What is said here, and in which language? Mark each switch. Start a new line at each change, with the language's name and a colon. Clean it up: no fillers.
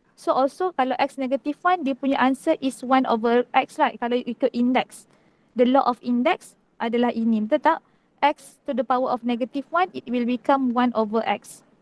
English: So also kalau X -1,
Malay: dia punya
English: answer is 1/X, right?
Malay: Kalau you ikut index.
English: The law of index
Malay: adalah ini. Betul tak?
English: X to the power of -1, it will become 1/X.